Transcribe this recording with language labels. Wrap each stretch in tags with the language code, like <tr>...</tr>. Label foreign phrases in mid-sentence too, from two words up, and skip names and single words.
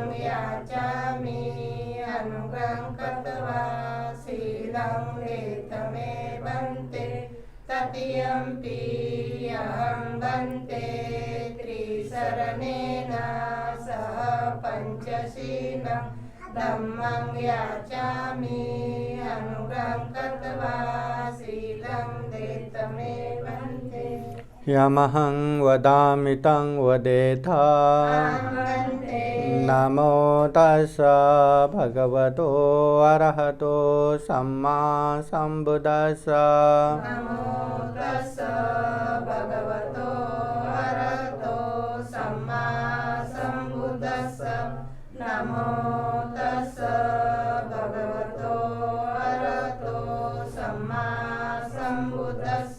<pi>याचामि अनुग्रहं कृत्वा शीलं देतमे बन्ते तृतीयंपि अहं बन्ते त्रिशरणेन सह पञ्चशीलं धम्मं याचामि अनुग्रहं कृत्वा शीलं देतमे बन्ते। यमहं वदामि तं वदेथा नमो तस्स भगवतो अरहतो सम्मा संबुद्धस्स। नमो तस्स भगवतो अरहतो सम्मा संबुद्धस्स। नमो तस्स भगवतो अरहतो सम्मा संबुद्धस्स।</pi>